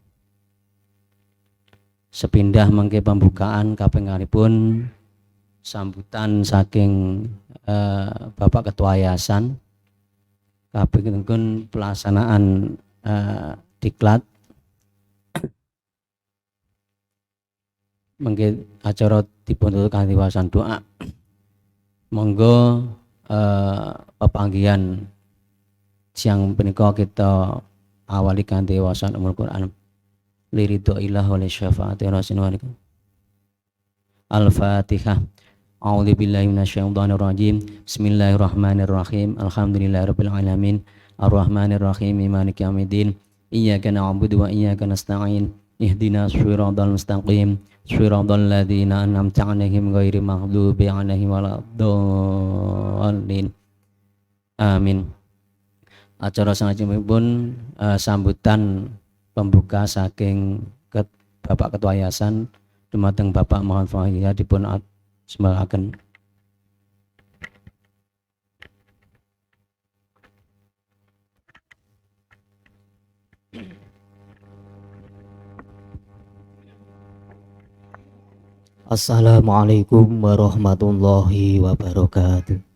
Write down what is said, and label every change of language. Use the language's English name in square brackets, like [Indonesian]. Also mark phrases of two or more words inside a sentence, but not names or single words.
[Javanese] sepindah mangke pembukaan kaping sambutan saking Bapak Ketua Yayasan kaping pelaksanaan diklat mangke acara dipun kanthi wawasan doa. Monggo pepanggihan siang punika kita awali kanthi wawasan [Arabic] أم القرآن لرضى الله و لشفاعة رسول الله. الفاتحة. أعوذ بالله من الشيطان الرجيم. بسم الله الرحمن الرحيم. الحمد لله رب العالمين. الرحمن الرحيم. مالك يوم الدين. إياك نعبد وإياك نستعين. اهدنا الصراط المستقيم. صراط الذين أنعمت عليهم غير المغضوب عليهم ولا الضالين. Amin. [Javanese] Acara salajengipun sambutan pembuka saking Bapak Ketua Yayasan dumateng Bapak Muhammad Fahri dipun sembahaken. [Arabic] السلام عليكم ورحمة الله وبركاته.